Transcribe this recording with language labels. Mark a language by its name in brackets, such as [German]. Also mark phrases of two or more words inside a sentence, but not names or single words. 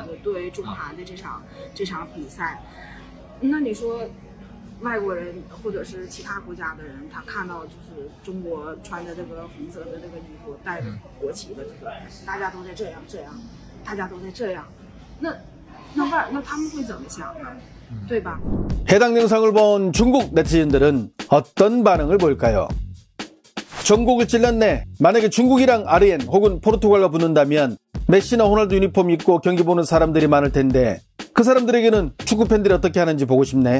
[Chinese] 对中韩的这场比赛。那你说？外国人或者是其他国家的人，他看到就是中国穿着这个红色的这个衣服，带着国旗的这个，大家都在这样，大家都在这样，那他们会怎么想呢？对吧？ [Korean] 해당 영상을 본 중국 네티즌들은 어떤 반응을 보일까요? 전국을 찔렀네. 만약에 중국이랑 아르헨 혹은 포르투갈과 붙는다면 메시나 호날두 유니폼 입고 경기 보는 사람들이 많을 텐데 그 사람들에게는 축구 팬들이 어떻게 하는지 보고 싶네.